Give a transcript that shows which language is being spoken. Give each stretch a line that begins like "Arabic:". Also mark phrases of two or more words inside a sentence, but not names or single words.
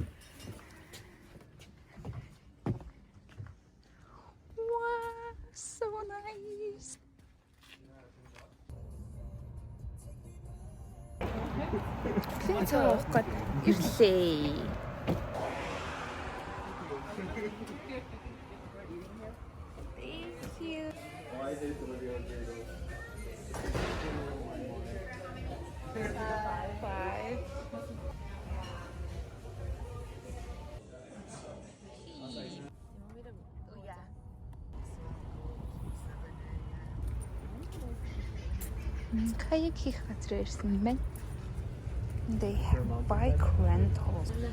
English: Wow, so nice.
Mongolian: Цаах гээд ирлээ.
English: Thank you. Five.
Mongolian: Kayak хийх газар ирсэн юм байна.
English: They have bike rentals.